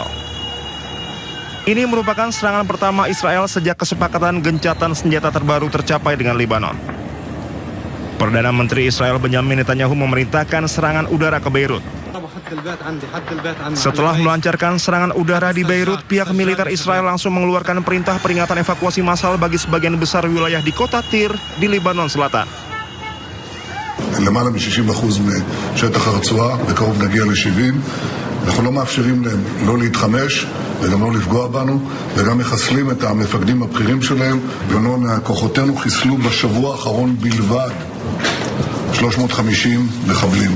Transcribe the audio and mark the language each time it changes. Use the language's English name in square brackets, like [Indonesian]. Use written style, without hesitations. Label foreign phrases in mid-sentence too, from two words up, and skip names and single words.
[Indonesian] Ini merupakan serangan pertama Israel sejak kesepakatan gencatan senjata terbaru tercapai dengan Lebanon. Perdana Menteri Israel Benjamin Netanyahu memerintahkan serangan udara ke Beirut. Setelah melancarkan serangan udara di Beirut, pihak militer Israel langsung mengeluarkan perintah peringatan evakuasi massal bagi sebagian besar wilayah di kota Tir di Lebanon Selatan. [Hebrew] למעלה מ-60% משטח הרצועה, בקרוב נגיע ל-70. אנחנו לא מאפשרים להם לא להתחמש וגם לא לפגוע בנו, וגם מחסלים את המפקדים הבכירים שלהם, וכוחותינו חיסלו בשבוע האחרון בלבד 350 מחבלים.